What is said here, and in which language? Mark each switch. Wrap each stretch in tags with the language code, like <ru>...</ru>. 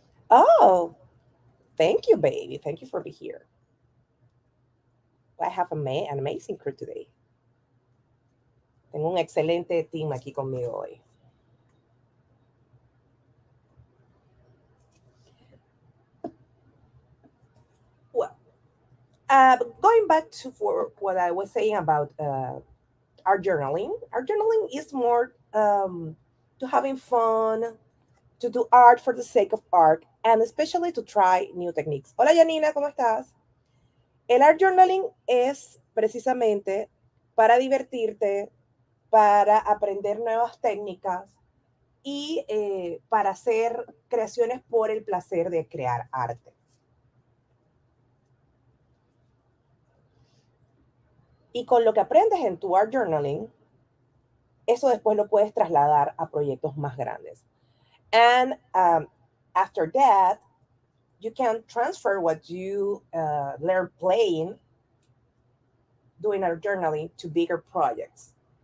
<en>Oh, thank you, baby. Thank you for being here. I have an amazing crew today.</en> <es>Tengo un excelente team aquí conmigo hoy.</es> <en>Well, going back to for what I was saying about art journaling. Art journaling is more to having fun, to do art for the sake of art, and especially to try new techniques.</en> <es>Hola, Janina, ¿cómo estás? El art journaling es precisamente para divertirte, para aprender nuevas técnicas y para hacer creaciones por el placer de crear arte. Y con lo que aprendes en tu art journaling, eso después lo puedes trasladar a proyectos más grandes.</es> <en>And after that, you can transfer what you learn playing, doing art journaling, to bigger projects.</en>